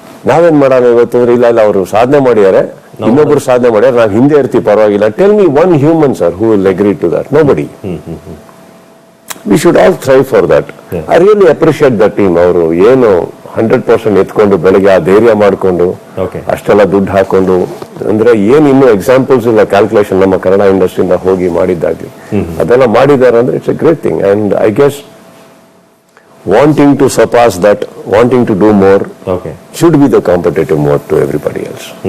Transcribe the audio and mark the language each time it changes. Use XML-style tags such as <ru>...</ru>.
<kn>ನಾವೇನ್ ಮಾಡೋಣ ಇವತ್ತು ಅಂದ್ರೆ ಇಲ್ಲ ಅವರು ಸಾಧನೆ ಮಾಡಿದ್ದಾರೆ, ಇನ್ನೊಬ್ರು ಸಾಧನೆ ಮಾಡ್ಯಾರ, ನಾವು ಹಿಂದೆ ಇರ್ತೀವಿ ಪರವಾಗಿಲ್ಲ.</kn> <en>Tell me one human sir who will agree to that. Nobody. We should all strive for that. I really appreciate that team.</en> <kn>ಅವರು ಏನು 100% ಎತ್ಕೊಂಡು ಬೆಳಗ್ಗೆ ಆ ಧೈರ್ಯ ಮಾಡ್ಕೊಂಡು ಅಷ್ಟೆಲ್ಲ ದುಡ್ಡು ಹಾಕೊಂಡು ಅಂದ್ರೆ ಏನ್ ಇನ್ನೂ ಎಕ್ಸಾಂಪಲ್ಸ್ ಇಲ್ಲ ಕ್ಯಾಲ್ಕುಲೇಷನ್ ನಮ್ಮ ಕನ್ನಡ ಇಂಡಸ್ಟ್ರಿಯಿಂದ ಹೋಗಿ ಮಾಡಿದ್ದಾಗ್ಲಿ ಅದೆಲ್ಲ ಮಾಡಿದ್ದಾರೆ ಅಂದ್ರೆ</kn> <en>It's a great thing. And I guess wanting to surpass that, wanting to do more should be the competitive mode to everybody else.</en>